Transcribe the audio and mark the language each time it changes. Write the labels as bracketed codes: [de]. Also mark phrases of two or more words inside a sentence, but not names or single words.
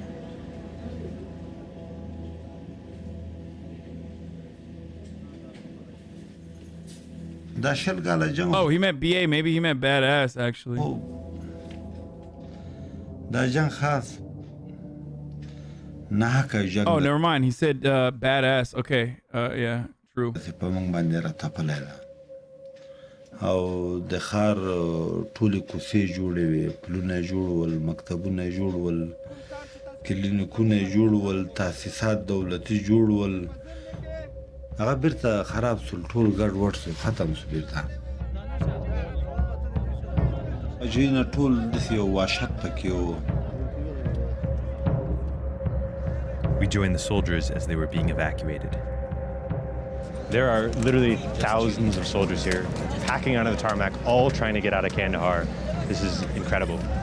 [en] Oh, he meant BA. Maybe he meant badass, actually. Oh, never mind. He said badass. Okay. Yeah, true. [ps] او د خار ټولې کوڅې جوړې وې پلونه جوړول مکتبونه جوړول کلینیکونه جوړول تاسیسات دولتي جوړول هغه بیرته خراب سول ټول ګډ وډ سو ختم سو بیرته اجینا ټول داسې یو وحشت پکې و. [en] We joined the soldiers as they were being evacuated. There are literally thousands of soldiers here, packing onto the tarmac, all trying to get out of Kandahar. This is incredible.